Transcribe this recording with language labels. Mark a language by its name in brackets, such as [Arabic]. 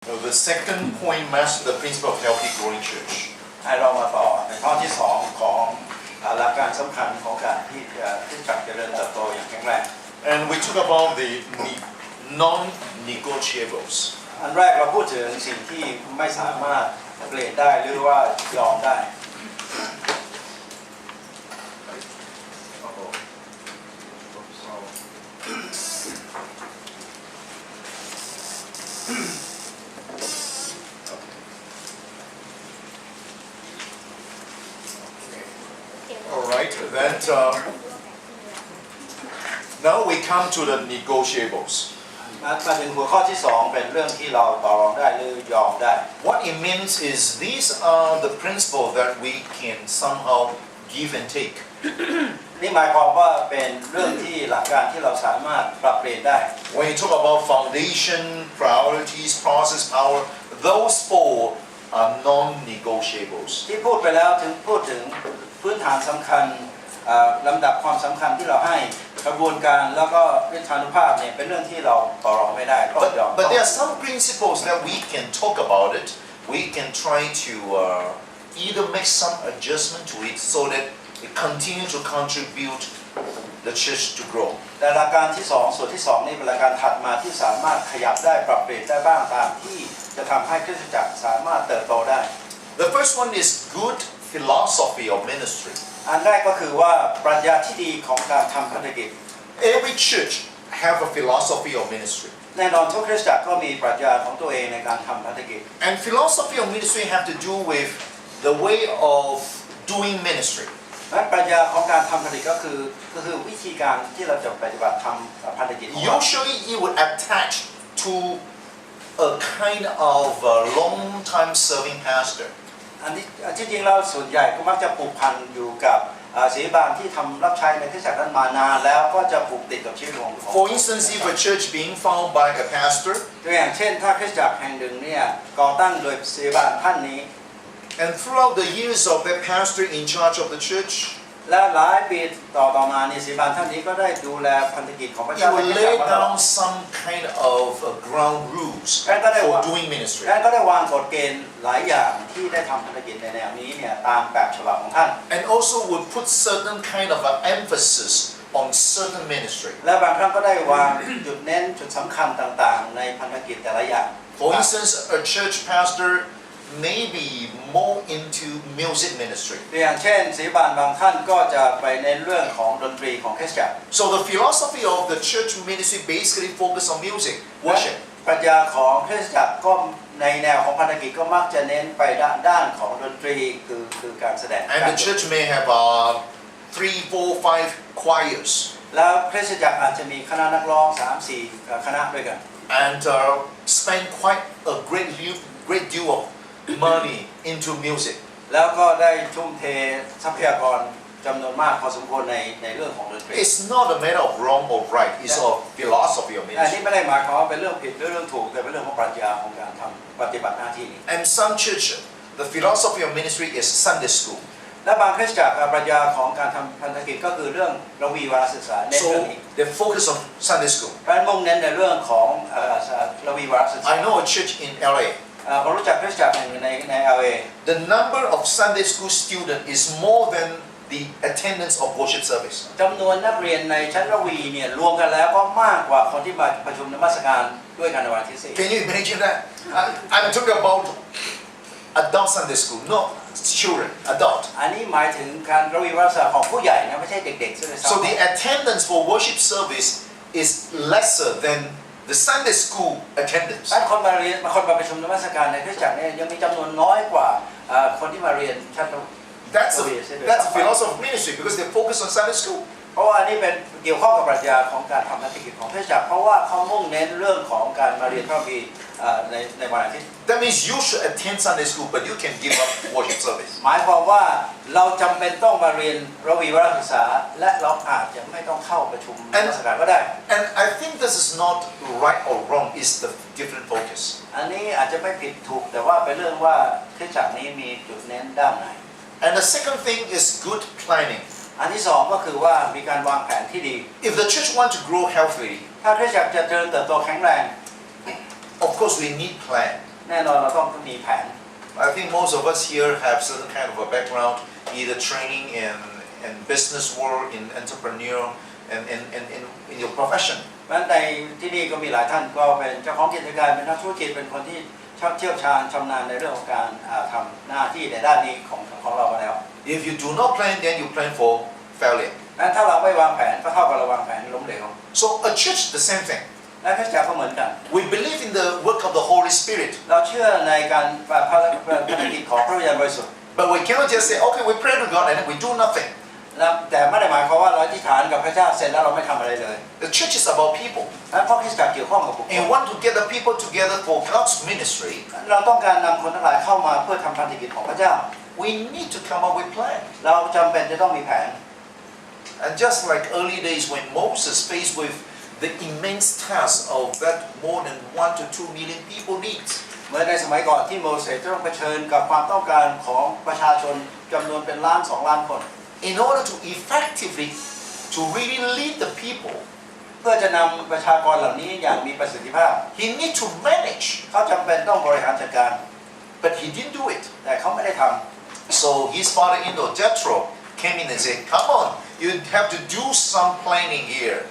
[English] The second point master the principle of healthy growing church. [Thai] ให้เรามาต่อในข้อที่2ของหลักการสำคัญของการที่จัดเจริญเติบโตอย่างแข็งแรง [English] And we talk about the non-negotiables. [Thai] อันแรกเราพูดถึงสิ่งที่ไม่สามารถเปลี่ยนได้หรือว่ายอมได้ [English] Alright, then now we come to the negotiables. [Thai] มาถึงหัวข้อที่2เป็นเรื่องที่เราต่อรองได้หรือยอมได้ [English] What it means is these are the principles that we can somehow give and take. [Thai] นี่หมายความว่าเป็นเรื่องที่หลักการที่เราสามารถปรับเปลี่ยนได้ [English] When you talk about foundation, priorities, process, power, those four are non-negotiables. [Thai] ที่พูดไปแล้วถึงพูดถึงพื้นฐานสำคัญลำดับความสำคัญที่เราให้กระบวนการแล้วก็วิชานุภาพเนี่ยเป็นเรื่องที่เราต่อรองไม่ได้ต้องยอม [English] But there are some principles that we can talk about it. We can try to either make some adjustment to it so that it continue to contribute the church to grow. [Thai] แต่หลักการที่2ส่วนที่2นี่เป็นหลักการถัดมาที่สามารถขยับได้ปรับเปลี่ยนได้บ้างตามที่จะทำให้คริสตจักรสามารถเติบโตได้ [English] The first one is good philosophy of ministry. [Thai] อันแรกก็คือว่าปรัชญาที่ดีของการทำพันธกิจ [English] Every church have a philosophy of ministry. [Thai] แน่นอนทุกคริสตจักรก็มีปรัชญาของตัวเองในการทำพันธกิจ [English] And philosophy of ministry have to do with the way of doing ministry. [Thai] และปรัชญาของการทำพันธกิจก็คือวิธีการที่เราจะปฏิบัติทำพันธกิจของเรา [English] Usually it would attach to a kind of long-time serving pastor. [Thai] อันนี้ที่จริงแล้วส่วนใหญ่ก็มักจะผูกพันอยู่กับศิษยาบาลที่ทำรับใช้ในคริสตจักรนั้นมานานแล้วก็จะผูกติดกับชีวิตของ [English] For instance, if a church being founded by a pastor, [Thai] ตัวอย่างเช่นถ้าคริสตจักรแห่งหนึ่งเนี่ยก่อตั้งโดยศิษยาบาลท่านนี้ [English] and throughout the years of that pastor in charge of the church, [Thai] และหลายปีต่อมาเนี่ยศิษยาบาลท่านนี้ก็ได้ดูแลพันธกิจของพระ [English] he [Thai] เจ้า [English] will lay down some kind of ground rules for doing ministry. [Thai] และก็ได้วางกฎเกณฑ์หลายอย่างที่ได้ทำพันธกิจในแนวนี้เนี่ยตามแบบฉบับของท่าน [English] And also would put certain kind of emphasis on certain ministry. [Thai] และบางครั้งก็ได้วางจุดเน้นจุดสำคัญต่างๆในพันธกิจแต่ละอย่าง [English] For instance, a church pastor may be more into music ministry. [Thai] ตัวอย่างเช่นศิษยาบาลบางท่านก็จะไปในเรื่องของดนตรีของคริสตจักร [English] So the philosophy of the church ministry basically focus on music, worship. [Thai] ปรัชญาของคริสตจักรก็ในแนวของพันธกิจก็มักจะเน้นไปด้านของดนตรีคือการแสดง [English] And the church may have 3, 4, 5 choirs. [Thai] แล้วคริสตจักรอาจจะมีคณะนักร้อง 3-4 คณะด้วยกัน [English] And spend quite a great deal of money into music. [Thai] แล้วก็ได้ทุ่มเททรัพยากรจำนวนมากพอสมควรในเรื่องของดนตรี [English] It's not a matter of wrong or right. It's a philosophy of [Thai] อันนี้ [English] ministry. [Thai] ไม่ได้หมายความว่าเป็นเรื่องผิดหรือเรื่องถูกแต่เป็นเรื่องของปรัชญาของการทำปฏิบัติหน้าที่นี้ [English] And some church, the philosophy of ministry is Sunday school. [Thai] และบางคริสตจักรปรัชญาของการทำพันธกิจก็คือเรื่องระวีวารศึกษาเน้นเรื่อง [English] So [Thai] นี้ [English] they focus on Sunday school. [Thai] การมุ่งเน้นในเรื่องของระวีวารศึกษา [English] I know a church in LA. [Thai] ผมรู้จักคริสตจักรแห่งหนึ่งใน LA [English] The number of Sunday school students is more than the attendance of worship service. [Thai] จำนวนนักเรียนในชั้นระวีเนี่ยรวมกันแล้วก็มากกว่าคนที่มาประชุมนมัสการด้วยกันในวันที่4 [English] Can you imagine that? I'm talking about adult Sunday school, not children, adult. [Thai] อันนี้หมายถึงการระวีวารศึกษาของผู้ใหญ่นะไม่ใช่เด็กๆใช่ไหมครับ [English] So the attendance for worship service is lesser than the Sunday school attendance. [Thai] คนมาประชุมนมัสการในคริสตจักรเนี่ยยังมีจำนวนน้อยกว่าคนที่มาเรียนชั้น [English] That's a philosophy of ministry because they focus on Sunday school. [Thai] เพราะว่าอันนี้เป็นเกี่ยวข้องกับปรัชญาของการทำพันธกิจของคริสตจักรเพราะว่าเขามุ่งเน้นเรื่องของการมาเรียนพระคัมภีร์ในวันอาทิตย์ [English] That means you should attend Sunday school, but you can give up worship service. [Thai] หมายความว่าเราจำเป็นต้องมาเรียนระวีวารศึกษาและเราอาจจะไม่ต้องเข้าประชุมนมัสการก็ได้ [English] And I think this is not right or wrong, it's the different focus. [Thai] อันนี้อาจจะไม่ผิดถูกแต่ว่าเป็นเรื่องว่าคริสตจักรนี้มีจุดเน้นด้านไหน [English] And the second thing is good planning. [Thai] อันที่สองก็คือว่ามีการวางแผนที่ดี [English] If the church want to grow healthily, [Thai] ถ้าคริสตจักรจะเจริญเติบโตแข็งแรง [English] of course we need plan. [Thai] แน่นอนเราต้องมีแผน [English] I think most of us here have certain kind of a background, either training in business world, in entrepreneur, and in your profession. [Thai] เพราะฉะนั้นในที่นี่ก็มีหลายท่านก็เป็นเจ้าของกิจการเป็นนักธุรกิจเป็นคนที่เชี่ยวชาญชำนาญในเรื่องของการทำหน้าที่ในด้านนี้ของเรามาแล้ว [English] If you do not plan, then you plan for failure. [Thai] นั้นถ้าเราไม่วางแผนก็เท่ากับเราวางแผนล้มเหลว [English] So a church, the same thing. [Thai] และคริสตจักรก็เหมือนกัน [English] We believe in the work of the Holy Spirit. [Thai] เราเชื่อในการภารกิจของพระวิญญาณบริสุทธิ์ [English] But we cannot just say, okay, we pray to God and then we do nothing. [Thai] แต่ไม่ได้หมายความว่าเราอธิษฐานกับพระเจ้าเสร็จแล้วเราไม่ทำอะไรเลย [English] The church is about people. [Thai] เพราะคริสตจักรเกี่ยวข้องกับบุคคล [English] And we want to get the people together for God's ministry. [Thai] เราต้องการนำคนทั้งหลายเข้ามาเพื่อทำภารกิจของพระเจ้า [English] We need to come up with plan. [Thai] เราจำเป็นจะต้องมีแผน [English] And just like early days when Moses faced with the immense task of that more than 1 to 2 million people needs. [Thai] เมื่อในสมัยก่อนที่โมเสสต้องเผชิญกับความต้องการของประชาชนจำนวนเป็นล้าน2 ล้านคน [English] In order to effectively to really lead the people, [Thai] เพื่อจะนำประชากรเหล่านี้อย่างมีประสิทธิภาพ [English] he need to manage, [Thai] เขาจำเป็นต้องบริหารจัดการ [English] but he didn't do it. [Thai] แต่เขาไม่ได้ท [English] So his father-in-law Jethro came in and said, "Come on, you have to do some planning here."